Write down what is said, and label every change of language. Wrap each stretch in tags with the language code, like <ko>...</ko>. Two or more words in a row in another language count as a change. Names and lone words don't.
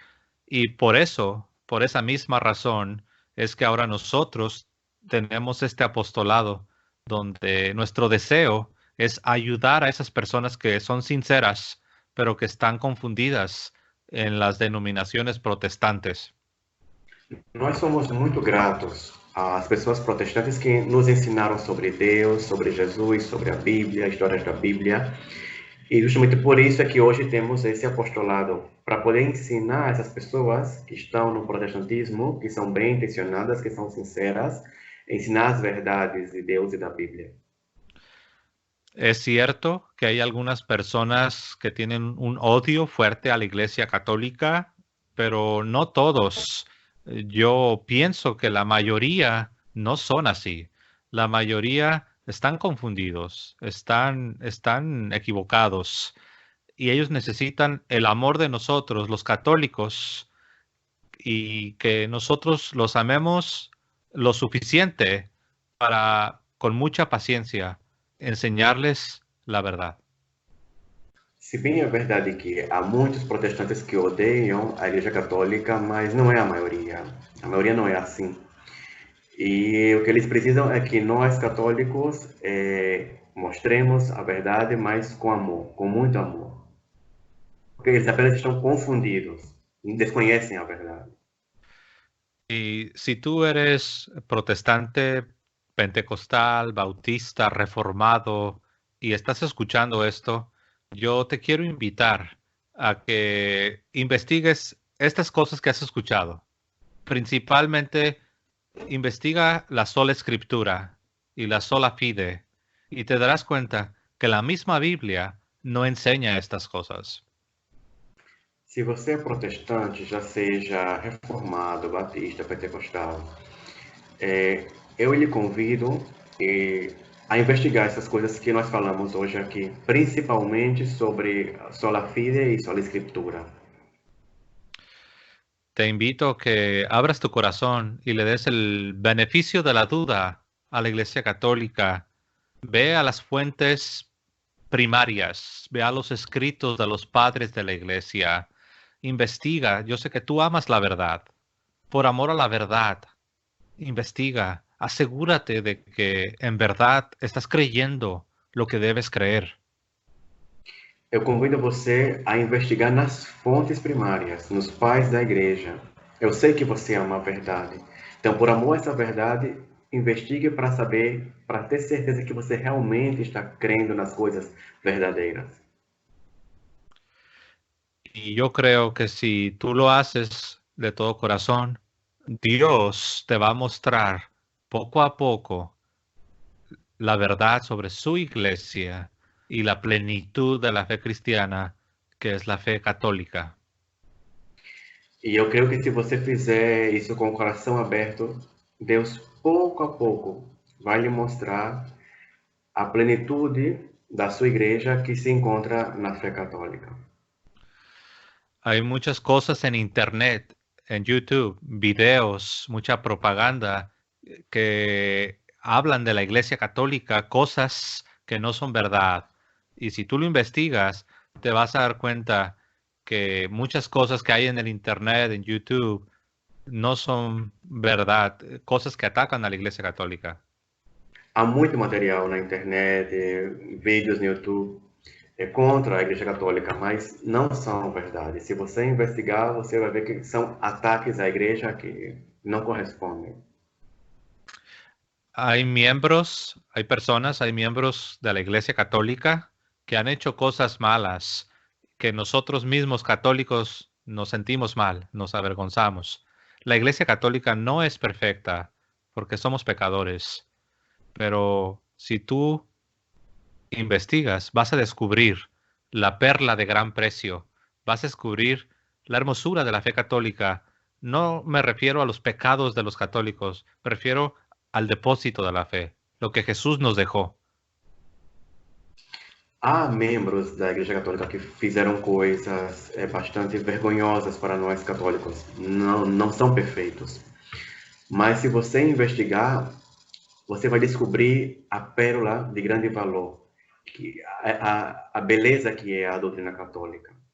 <es>Y por eso, por esa misma razón, es que ahora nosotros tenemos este apostolado donde nuestro deseo es ayudar a esas personas que son sinceras, pero que están confundidas en las denominaciones protestantes.</es> <pt>Nós somos muito gratos às pessoas protestantes que nos ensinaram sobre Deus, sobre Jesus, sobre a Bíblia, histórias da Bíblia. E justamente por isso é que hoje temos esse apostolado, para poder ensinar essas pessoas que estão no protestantismo, que são bem intencionadas, que são sinceras, ensinar as verdades de Deus e da Bíblia.</pt> <es>Es cierto que hay algunas personas que tienen un odio fuerte a la Iglesia Católica, pero no todos. Yo pienso que la mayoría no son así. La mayoría están confundidos, están equivocados y ellos necesitan el amor de nosotros, los católicos, y que nosotros los amemos lo suficiente para, con mucha paciencia, enseñarles la verdad.</es> <pt>Se bem é verdade que há muitos protestantes que odeiam a Igreja Católica, mas não é a maioria. A maioria não é assim. E o que eles precisam é que nós, católicos, mostremos a verdade, mas com amor, com muito amor. Porque eles apenas estão confundidos, desconhecem a verdade.</pt> <es>Y si tú eres protestante, pentecostal, bautista, reformado y estás escuchando esto, yo te quiero invitar a que investigues estas cosas que has escuchado. Principalmente, investiga la sola escritura y la</es> <la>sola fide</la> <es>y te darás cuenta que la misma Biblia no enseña estas cosas.</es> <pt>Se você é protestante, já seja reformado, batista, pentecostal, eu lhe convido a investigar essas coisas que nós falamos hoje aqui, principalmente sobre</pt> <la>sola fide</la> <pt>e sola escritura.</pt> <es>Te invito a que abras tu corazón y le des el beneficio de la duda a la Iglesia Católica. Ve a las fuentes primarias, ve a los escritos de los padres de la Iglesia. Investiga. Yo sé que tú amas la verdad. Por amor a la verdad, investiga. Asegúrate de que en verdad estás creyendo lo que debes creer.</es> <pt>Eu convido você a investigar nas fontes primárias, nos pais da igreja. Eu sei que você ama a verdade. Então, por amor a essa verdade, investigue para saber, para ter certeza que você realmente está crendo nas coisas verdadeiras.</pt> <es>Y yo creo que si tú lo haces de todo corazón, Dios te va a mostrar poco a poco la verdad sobre su iglesia y la plenitud de la fe cristiana, que es la fe católica.</es> <pt>E eu creio que se você fizer isso com o coração aberto, Deus pouco a pouco vai lhe mostrar a plenitude da sua igreja que se encontra na fé católica.</pt> <es>Hay muchas cosas en Internet, en YouTube, videos, mucha propaganda que hablan de la Iglesia Católica, cosas que no son verdad. Y si tú lo investigas, te vas a dar cuenta que muchas cosas que hay en el Internet, en YouTube, no son verdad, cosas que atacan a la Iglesia Católica.</es> <pt>Há muito material na internet, vídeos no YouTube contra a Igreja Católica, mas não são verdade. Se você investigar, você vai ver que são ataques à Igreja que não correspondem.</pt> <es>Hay miembros, hay personas, hay miembros de la Iglesia Católica que han hecho cosas malas, que nosotros mismos católicos nos sentimos mal, nos avergonzamos. La Iglesia Católica no es perfecta porque somos pecadores, pero si tú investigas, vas a descubrir la perla de gran precio, vas a descubrir la hermosura de la fe católica. No me refiero a los pecados de los católicos, me refiero al depósito de la fe, lo que Jesús nos dejó.</es> <pt>Há membros da Igreja Católica que fizeram coisas bastante vergonhosas para nós católicos. Não são perfeitos. Mas se você investigar, você vai descobrir a pérola de grande valor, que a beleza que é a doutrina católica.</pt>